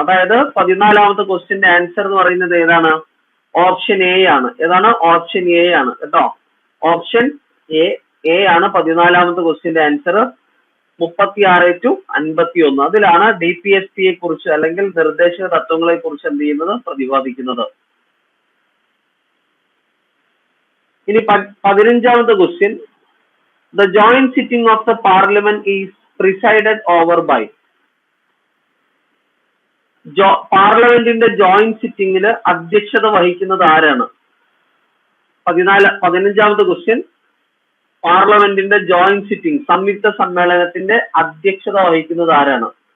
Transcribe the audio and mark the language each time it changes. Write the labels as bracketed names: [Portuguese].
[Malayalam] അതായത് 14ാമത്തെ ക്വസ്റ്റ്യന്റെ ആൻസർ എന്ന് പറയുന്നത് ഏതാണ്? ഓപ്ഷൻ എ ആണ്. ഏതാണ്? ഓപ്ഷൻ എ ആണ് കേട്ടോ. ഓപ്ഷൻ എ ആണ് 14ാമത്തെ ക്വസ്റ്റ്യന്റെ ആൻസർ. 36 to 51 അതിലാണ് DPSPയെ കുറിച്ച് അല്ലെങ്കിൽ നിർദ്ദേശക തത്വങ്ങളെ കുറിച്ച് എന്ത് ചെയ്യുന്നത്? പ്രതിപാദിക്കുന്നത്. ഇനി 15ാമത്തെ question, [English] the joint sitting of the parliament is presided over by. [Malayalam] പാർലമെന്റിന്റെ ജോയിന്റ് സിറ്റിംഗില് അധ്യക്ഷത വഹിക്കുന്നത് ആരാണ്? 15ാമത്തെ ക്വസ്റ്റ്യൻ, പാർലമെന്റിന്റെ ജോയിന്റ് സിറ്റിംഗ് സംയുക്ത സമ്മേളനത്തിന്റെ അധ്യക്ഷത വഹിക്കുന്നത് ആരാണ്?